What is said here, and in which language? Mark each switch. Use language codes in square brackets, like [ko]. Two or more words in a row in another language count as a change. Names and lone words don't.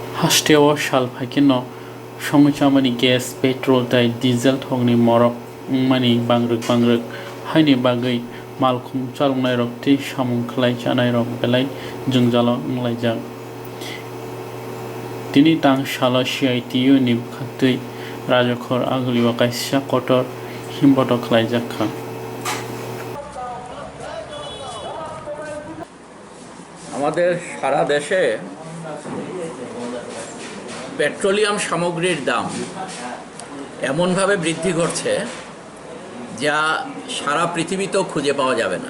[trp] Hasteawa salfaikino songchamani [en] gas petrol [trp] tei diesel thokni morok mani bangruk haini bagui malkhung chalungnairok tei samung khlai chanairok belai jungjalo wnglaijak. Tini tang salo CITU ni bukhaktui rajokhor aguliwa kaisa kotor himboto khlaijak kha. [bn] আমাদের সারা দেশে পেট্রোলিয়াম সামগ্রীর দাম এমনভাবে বৃদ্ধি করছে যা সারা পৃথিবীতেও খুঁজে পাওয়া যাবে না।